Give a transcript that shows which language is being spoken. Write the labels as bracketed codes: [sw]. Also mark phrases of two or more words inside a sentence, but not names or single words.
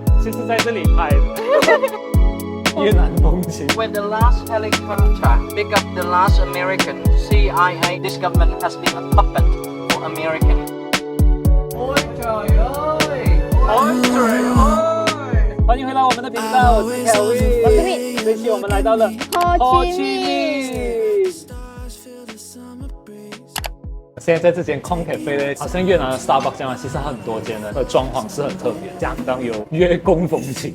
[zh] 就是在这里拍的。越南风情。 [en] When the last helicopter pick up the last American, CIA, this government has been a puppet for American. [vi] Ôi trời ơi! Ôi trời ơi! [zh] 欢迎回来我们的频道，我是 Kelvin。我是 Min。这期我们来到了 Ho Chi Minh。现在在这间空咖啡呢，好像越南的 Starbucks 这样，其实很多间的装潢是很特别，相当有粤工风情。